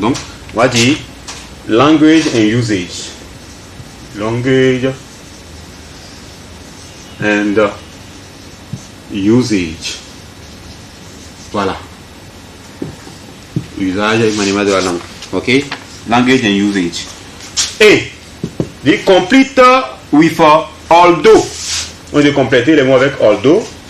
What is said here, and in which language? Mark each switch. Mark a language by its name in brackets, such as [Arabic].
[French] Donc, on va dire language and usage. [English] Language and usage. Voilà. [French] Usage et maniement de la langue. [English] Ok? Language and usage. Et the complete with although. [French] On va compléter les mots avec although.